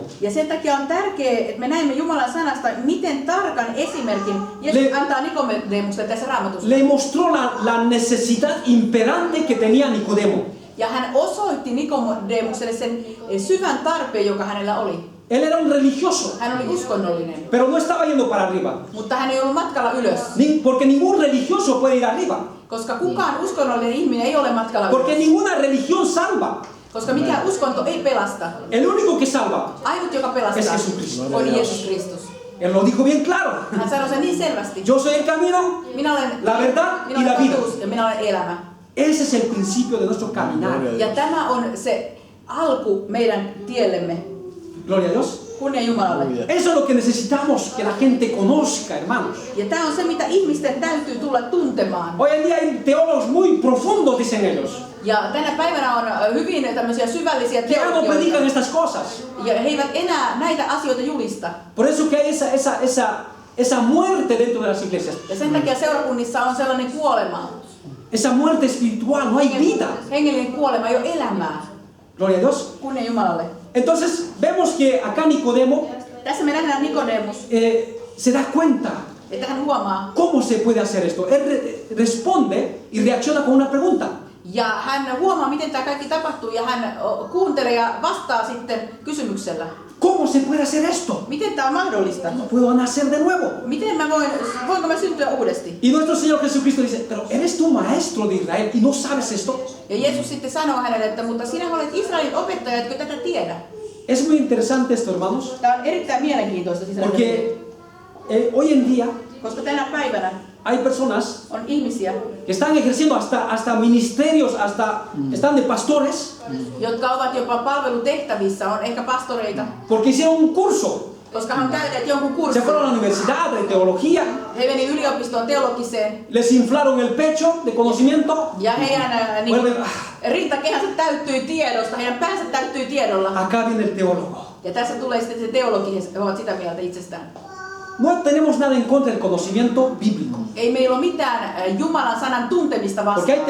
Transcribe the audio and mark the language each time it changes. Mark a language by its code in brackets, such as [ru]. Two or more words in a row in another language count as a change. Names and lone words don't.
[fi] Ja sen takia on tärkeää, että me näemme Jumalan sanasta, miten tarkan esimerkin Jeesus antaa Nikodemukselle tässä Raamatussa. [es] Le mostró la necesidad imperante que tenía Nicodemo. [fi] Ja hän osoitti Nikodemukselle sen syvän tarpeen, joka hänellä oli. [es] Él era un religioso, [fi] Hän oli uskonnollinen, [es] pero no estaba yendo para arriba. [fi] mutta hän ei ollut matkalla ylös. [es] Porque ningún religioso puede ir arriba. [fi] Koska kukaan uskonnollinen ihminen ei ole matkalla [es] Porque [fi] ylös. [es] ninguna religión salva. [fi] Koska mikään uskonto ei pelasta. [es] El único que salva [fi] Ainut, joka [es] es [fi] pelastaa, [es] Jesucristo. [fi] on Jeesus Kristus. [es] Él lo dijo bien claro. [fi] Hän sanoi sen niin selvästi. [es] Yo soy el camino, [fi] Minä olen [es] la verdad [fi] minä [es] y la [fi] olen [es] vida. [fi] totuus ja minä olen elämä. [es] Ese es el principio de nuestro caminar. [fi] Ja tämä on se alku meidän tiellemme. [es] Gloria a Dios. [fi] Kunnia Jumalalle. [es] Eso es lo que necesitamos que la gente conozca, hermanos. [fi] Ja tämä on se, mitä ihmisten täytyy tulla tuntemaan. [es] Hoy en día hay teólogos muy profundos, dicen ellos, [fi] Ja tänä päivänä on hyvin tämmöisiä syvällisiä [es] que ya no predican [fi] teologioita. [es] estas cosas. [fi] Ja he eivät enää näitä asioita julista. [es] Por eso que hay esa muerte dentro de las iglesias. [fi] Ja sen takia seurakunnissa on sellainen kuolema. [es] Esa muerte espiritual, no hay vida. [fi] Hengellinen kuolema, ei ole elämää. [es] Gloria a Dios. [fi] Kunnia Jumalalle. [es] Entonces vemos que acá Nicodemo [fi] Tässä me nähdään Nikodemus, [es] se da cuenta [fi] että hän huomaa. [es] cómo se puede hacer esto. Él responde y reacciona con una pregunta. [fi] Ja hän huomaa, miten tämä kaikki tapahtuu, ja hän kuuntelee ja vastaa sitten kysymyksellä. [es] ¿Cómo se puede hacer esto? [fi] Miten tämä on mahdollista? [es] Puedo nacer de nuevo. [fi] Miten voinko mä syntyä uudesti? [es] Y nuestro Señor Jesucristo dice, pero eres tu maestro de Israel y no sabes esto. [fi] Ja Jeesus sitten sanoo hänelle, että mutta sinä olet Israelin opettaja, etkö tätä tiedä? [es] Es muy interesante esto, hermanos, [fi] Tämä on erittäin mielenkiintoista sisällöstä, [es] porque hoy en día [fi] koska tänä päivänä [es] hay personas [fi] on ihmisiä, [es] que están ejerciendo hasta ministerios, están de pastores, [fi] jotka ovat jopa palvelutehtävissä, on ehkä pastoreita, [es] porque hicieron un curso. [fi] koska hän on käynyt jonkun [es] Se [fi] kurssin. [es] fueron a la universidad de teología, [fi] He meni yliopistoon teologiseen, [es] les inflaron el pecho de conocimiento. [fi] ja heidän [es] Vuelven, [fi] rintakehänsä täyttyi tiedosta, heidän päänsä täyttyi tiedolla. [es] acá viene el teólogo. [fi] Ja tässä tulee sitten se teologi, he ovat sitä mieltä itsestään. [es] No tenemos nada en contra del conocimiento bíblico, [fi] Ei meillä ole mitään Jumalan sanan tuntemista [es] porque hay